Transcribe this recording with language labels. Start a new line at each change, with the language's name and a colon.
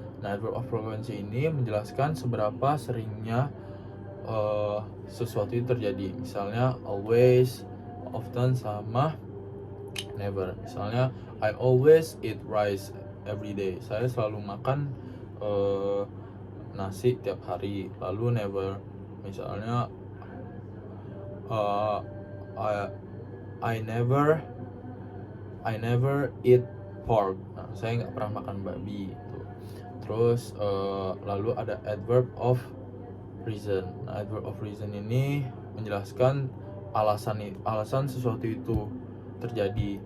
Indonesian: Nah, adverb of frequency ini menjelaskan seberapa seringnya sesuatu itu terjadi. Misalnya always, often, sama never. Misalnya
English: I always eat rice every day.
Indonesian: Saya selalu makan nasi tiap hari. Lalu never. Misalnya
English: uh, I never eat pork.
Indonesian: Nah, saya nggak pernah makan babi. Gitu. Terus lalu ada adverb of reason. Nah, adverb of reason ini menjelaskan alasan sesuatu itu terjadi.